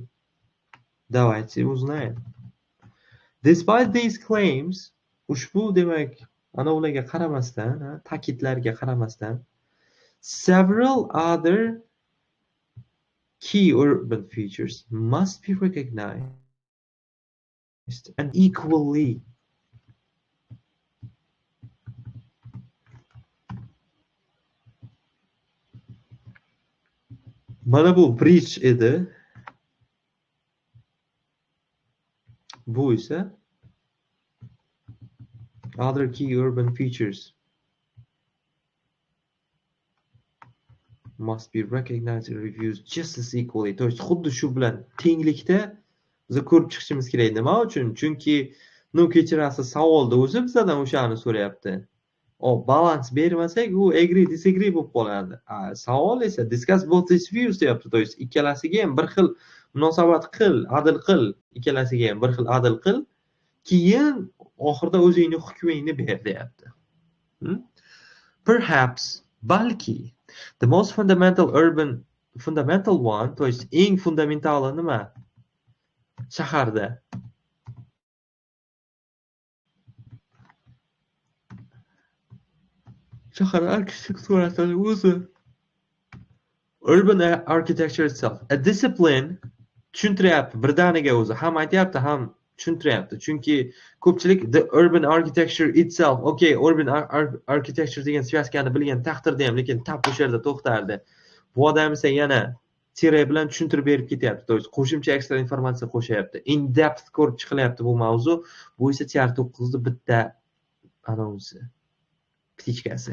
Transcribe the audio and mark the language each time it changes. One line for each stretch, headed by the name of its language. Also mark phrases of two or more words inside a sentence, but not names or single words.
Russian: Давайте узнаем.
English: Despite these claims,
Uzbek: ushbu demak ana ularga qaramasdan, ta'kidlarga qaramasdan,
English: several other key urban features must be recognized and equally
Uzbek: mana bu bridge edi. Bu esa
English: other key urban features must be recognized and reviewed just as equally.
Russian: To есть
Uzbek: xuddi shu bilan tenglikda biz ko'rib chiqishimiz kerak. Nima uchun? Chunki kechirasiz, savolda o'zi bizdan o'shani so'rayapti. Balans bermasak, u
English: agree disagree
Uzbek: bo'lib qoladi. Savol esa
English: discuss both these views
Uzbek: deyapti.
Russian: To есть
Uzbek: ikkalasiga ham bir xil munosabat qil, adil qil, ikkalasiga ham bir xil adil qil, keyin oxirida o'zingning hukmingni ber deyapti. Perhaps, balki,
English: the most fundamental one,
Russian: to есть
Uzbek: eng fundamentali nima? Shaharda shahar arxitekturasi o'zi,
English: urban architecture itself, a discipline
Uzbek: tushuntiryapti birdaniga o'zi, ham aytyapti, ham tushuntiryapti. Chunki ko'pchilik
English: the urban architecture itself, okay, urban architecture
Uzbek: degan svyazkani bilgan taqdirda ham, lekin tap o'sha yerda to'xtardi. Bu odam esa yana tire bilan tushuntirib berib ketyapti.
Russian: To есть
Uzbek: qo'shimcha ekstra informatsiya qo'shyapti.
English: In depth
Uzbek: ko'rib chiqilyapti bu mavzu. Bu esa tiar 9 da bitta anonsi. Ptichkasi.